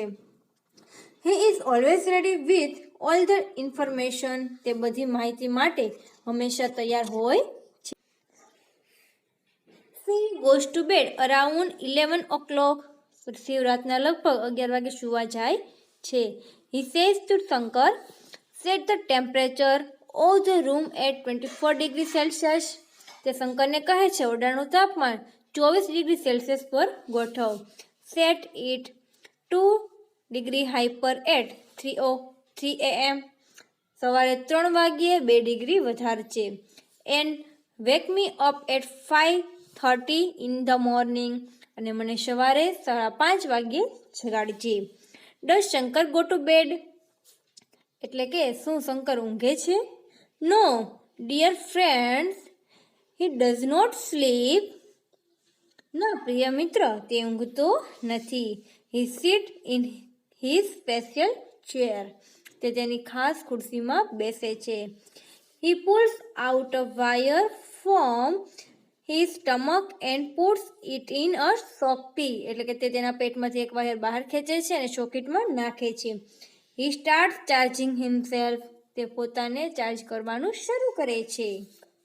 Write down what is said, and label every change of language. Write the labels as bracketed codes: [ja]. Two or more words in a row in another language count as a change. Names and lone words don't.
[en] he is always ready with all the information. [gu] તે બધી માહિતી માટે હંમેશા તૈયાર હોય છે. [en] શિવ goes to bed around 11 o'clock. [gu] શિવ રાતના લગભગ 11 વાગે સુવા જાય છે. [en] He says to Shankar, set the temperature of the room at 24 degrees Celsius. [gu] તે શંકરને કહે છે ઓરડાનું તાપમાન 24 [en] degree Celsius [gu] પર ગોઠવ. [en] Set it 2 degree hyper at 3 AM. [gu] સવારે 3 વાગ્યે 2 ડિગ્રી વધારજે. [en] And wake me up at 5:30 in the morning. [gu] અને મને સવારે 5:30 વાગ્યે જગાડજે. [en] Does Shankar go to bed? [gu] એટલે કે શું શંકર ઊંઘે છે? [en] No, dear friends, he does not sleep. [gu] ના પ્રિય મિત્ર, તે ઊંઘતો નથી. [en] He sits in his special chair. [gu] તે તેની ખાસ ખુરશીમાં બેસે છે. [en] He pulls out a wire from his stomach and puts it in a socket. [gu] એટલે કે તે તેના પેટમાંથી એક વાયર બહાર ખેંચે છે અને સોકેટમાં નાખે છે. [en] He starts charging himself. [gu] તે પોતાને ચાર્જ કરવાનું શરૂ કરે છે.